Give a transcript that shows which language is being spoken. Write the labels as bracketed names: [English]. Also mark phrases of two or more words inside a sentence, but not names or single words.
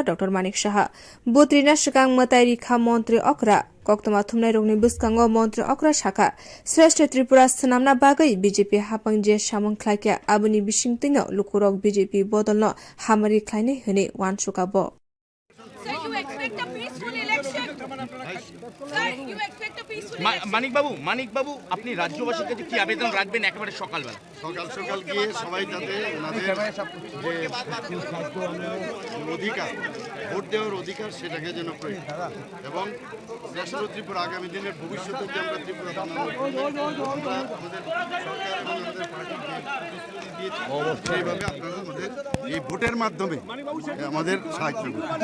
[Kok Borok] डाक्टर मानिक शाह बुथ रिना सिगां मताइ रिखा मन्त्री अक्रा कक्तमा थुमनाय रोगनि बुस्कांग मन्त्री अक्रा शाखा श्रेष्ठ त्रिपुरा सनामना बागै बीजेपी हापां जे सामं ख्लाइक्या आबुनि बिसिंतिनो लुकुरक बीजेपी बदलनो हामारि ख्लाइनै हने वानसुका ब [English] Sir, you expect a peaceful election? Sir, you expect a peaceful election? [Bangla] মানিক বাবু আপনি রাজ্যবাসীর কাছে কি আবেদন রাখবেন একেবারে সকালবেলা? সকাল গিয়ে সবাই যাতে ওনাদের যে অধিকার ভোট দেওয়ার অধিকার সেটাকে যেন প্রয়োগ এবং দেশের ত্রিপুরা আগামী দিনের ভবিষ্যতে যে আমরা ত্রিপুরা আমরা আমাদের সরকার এবং আমাদের পার্টিকে দিয়েছি সেইভাবে আপনারা আমাদের এই ভোটের মাধ্যমে আমাদের সাহায্য করুন।